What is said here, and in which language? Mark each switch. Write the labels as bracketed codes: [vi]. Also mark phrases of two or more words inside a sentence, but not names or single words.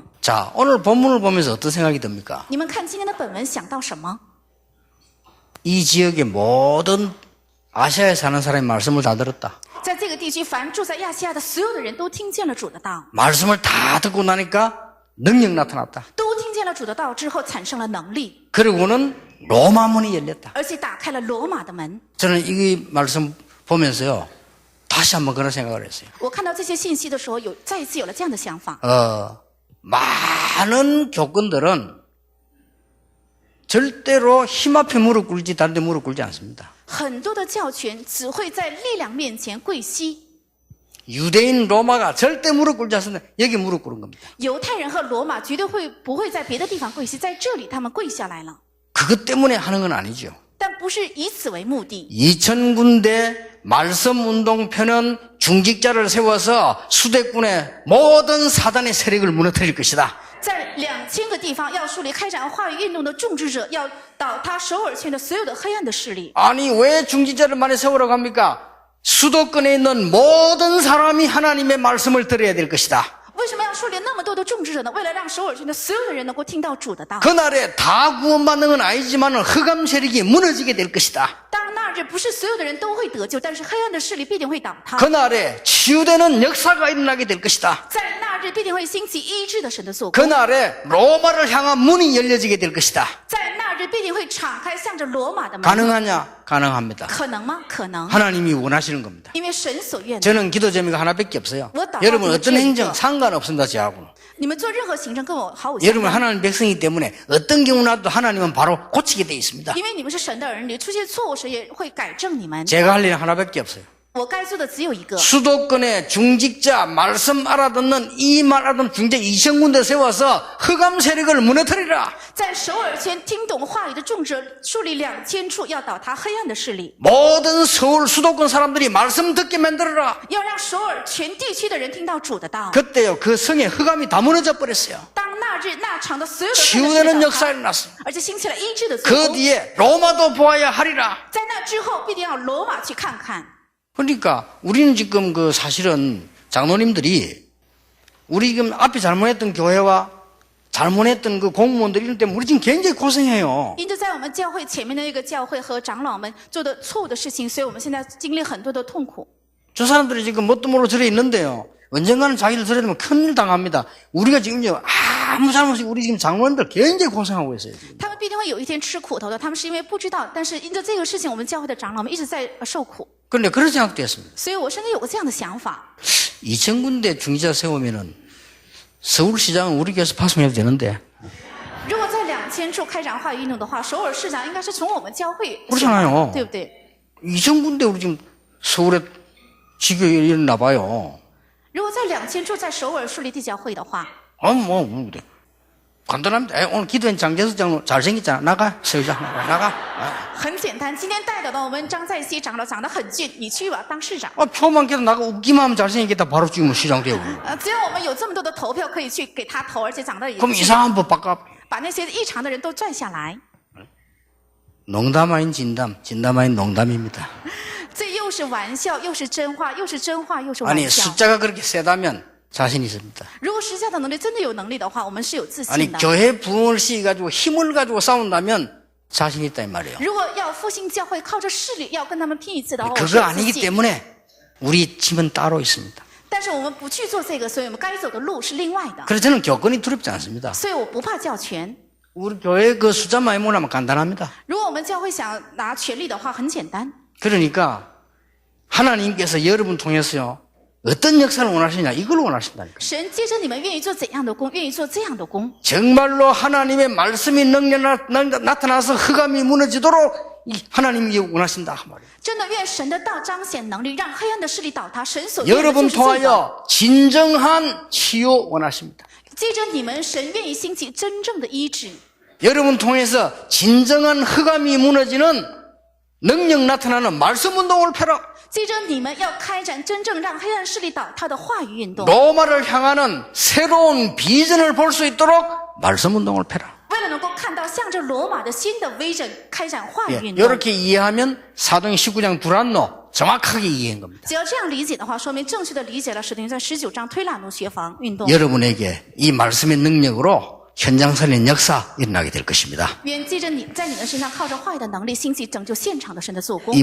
[ko] 자, 오늘 본문을 보면서 어떤 생각이 듭니까? [zh] 你们看今天的本文想到什么？ [ko] 이 지역의 모든 아시아에 사는 사람이 말씀을 다 들었다. [zh] 在这个地区，凡住在亚细亚的所有的人都听见了主的道， [ko] 말씀을 다 듣고 나니까 능력 나타났다. [zh] 都听见了主的道之后，产生了能力， [ko] 그리고는 로마 문이 열렸다. [zh] 而且打开了罗马的门。 [ko] 저는 이 말씀 보면서요. 다시 한번 그런 생각을 했어요. [zh] 我看到这些信息的时候，再一次有了这样的想法。 [ko] 많은 교권들은 절대로 힘 앞에 무릎 꿇지 다른 데 무릎 꿇지 않습니다. [zh] 很多的教权只会在力量面前跪膝， [ko] 유대인 로마가 절대 무릎 꿇지 않습니다. 여기 무릎 꿇은 겁니다. [zh] 犹太人和罗马绝对不会在别的地方跪膝，在这里他们跪下来了。 [ko] 그것 때문에 하는 건 아니죠. [zh] 但不是以此为目的。 [ko] 2000군데 말씀운동편은 중직자를 세워서 수대꾼의 모든 사단의 세력을 무너뜨릴 것이다. [zh] 在2000个地方要树立开展话语运动的种植者，要倒塌首尔圈的所有的黑暗的势力。 [ko] 아니 왜 중직자를 많이 세우라고 합니까? 수도권에 있는 모든 사람이 하나님의 말씀을 들어야 될 것이다. [zh] 为什么要树立那么多的种植者呢？为了让首尔圈的所有的人能够听到主的道。 [ko] 그날에 다 구원받는 건 아니지만 흑암 세력이 무너지게 될 것이다. [zh] 当那日不是所有的人都会得救，但是黑暗的势力必定会倒塌。 [ko] 그날에 치유되는 역사가 일어나게 될 것이다. [zh] 在那日必定会兴起医治的神的作工。 [ko] 그날에 로마를 향한 문이 열려지게 될 것이다. [zh] 在那日必定会敞开向着罗马的门。 [ko] 가능하냐? 가능합니다. [zh] 可能吗？可能。 [ko] 하나님이 원하시는 겁니다. [zh] 因为神所愿的。 [ko] 저는 기도 제목이 하나밖에 없어요. 뭐다? 여러분 어떤 어떤 행정 행정? 상관없습니다. 저하고는. [zh] 你们做任何行政跟我毫无相 [ko] 여러분 [zh] 关。 [ko] 하나님 백성이기 때문에 어떤 경우라도 하나님은 바로 고치게 돼 있습니다. [zh] 因为你们是神的儿女，出现错误时也会改正你们。 [ko] 제가 할 일은 하나밖에 없어요. [zh] 我该做的只有一个。 [ko] 수도권의 중직자 말씀 알아듣는 이 말 알아듣는 중직자 2000군데 세워서 흑암 세력을 무너뜨리라. [zh] 在首尔圈听懂话语的种植，树立2000处要倒塌黑暗的势力， [ko] 모든 서울 수도권 사람들이 말씀 듣게 만들어라. [zh] 要让首尔全地区的人听到主的道。 [ko] 그때요 그 성에 흑암이 다 무너져 버렸어요. [zh] 当那日那场的所有的 [ko] 치유되는 [zh] 倒 [ko] 역사 [zh] 塌， [ko] 일어났어요. [zh] 而且兴起了医治的作 [ko] 그 [zh] 工。 [ko] 뒤에 로마도 보아야 하리라. [zh] 在那之后，必定要罗马去看看。 [ko] 그러니까 우리는 지금 그 사실은 장로님들이 우리 지금 앞에 잘못했던 교회와 잘못했던 그 공무원들 이런 때문에 우리 지금 굉장히 고생해요. [zh] 因着在我们教会前面的那个教会和长老们做的错误的事情，所以我们现在经历很多的痛苦。 [ko] 저 사람들이 지금 뭣도 모르고 들어 있는데요. 언젠가는 자기들 들어야 되면 큰일 당합니다. 우리가 지금 아무 잘못 없이 우리 지금 장로님들 굉장히 고생하고 있어요. 지금. [zh] 他们必定会有一天吃苦头的，他们是因为不知道，但是因着这个事情，我们教会的长老们一直在受苦。 [ko] 그런데 그런 생각도 했습니다. [zh] 所以我甚至有个这样的想法： [ko] 2000군데 중지자 세우면은 서울시장은 우리 교회에서 파송해도 되는데. [zh] 如果在2000处开展话语运动的话，首尔市长应该是从我们教会， [ko] 그렇잖아요. [zh] 对不对？ [ko] 2000군데 우리 지금 서울에 지교에 일어나 봐요. [zh] 如果在2000处在首尔树立地教会的话， [ko] 간단합니다. 오늘 기도한 장재수 장로 잘생겼잖아. 나가, 서울장 나가. [zh] 很简单。今天带导的我们张在熙长老长得很俊，你去吧，当市长。 [ko] 표만 깨도 나가 웃기만 하면 잘생기겠다. 바로 지금 시장 되고. [zh] 只要我们有这么多的投票可以去给他投，而且长得也 [ko] 그럼 이상한 법 바꿔. [zh] 把那些异常的人都拽下来。 [ko] 농담 아닌 진담, 진담 아닌 농담입니다. [zh] 这又是玩笑，又是真话，又是真话，又是 [ko] 아니 [zh] 玩笑。 [ko] 숫자가 그렇게 세다면 자신 있습니다. [zh] 如果实下的能力真的有能力的话，我们是有自 [ko] 아니 [zh] 信的。 [ko] 교회 부흥을 시켜가지고 힘을 가지고 싸운다면 자신 있다 이 말이에요. [zh] 如果要复兴教会，靠着势力要跟他们拼一次的话，我是 [ko] 그거 [zh] 有自 [ko] 아니기 [zh] 信。 [ko] 때문에 우리 팀은 따로 있습니다. [zh] 但是我们不去做这个，所以我们该走的路是另外的。 [ko] 그래서 저는 교권이 두렵지 않습니다. [zh] 所以我不怕教权。 [ko] 우리 교회 그 숫자 많이 모으면 간단합니다. [zh] 如果我们教会想拿权力的话，很简单。 [ko] 그러니까 하나님께서 여러분 통해서요 어떤 역사를 원하시냐 이걸 원하신다니까. [zh] 神接着你们愿意做怎样的工，愿意做这样的工。 정말로 하나님의 말씀이 나타나서 흑암이 무너지도록 하나님이 원하신다 그 말이에요. 真的愿神的道彰显能力，让黑暗的势力倒塌。神所愿的 [ko] 여러분 [zh] 就是这个。 [ko] 통하여 진정한 치유 원하십니다. [zh] 接着你们，神愿意兴起真正的医治。 [ko] 여러분 통해서 진정한 흑암이 무너지는 능력 나타나는 말씀 운동을 펴라. [zh] 接着你们要开展真正让黑暗势力倒塌的话语运动， [ko] 로마를 향하는 새로운 비전을 볼 수 있도록 말씀 운동을 펴라. [zh] 为了能够看到向着罗马的新的 vision 开展话语 [ko] 예, [zh] 运动。 [ko] 이렇게 이해하면 사도행 19장 두란노 정확하게 이해한 겁니다. [zh] 只要这样理解的话，说明正确的理解了使徒行传19章推拉奴学房运动。 [ko] 여러분에게 이 말씀의 능력으로 현장 살린 역사 일어나게 될 것입니다. [zh] 愿接着你在你们身上靠着话语的能力兴起拯救现场的神的做工。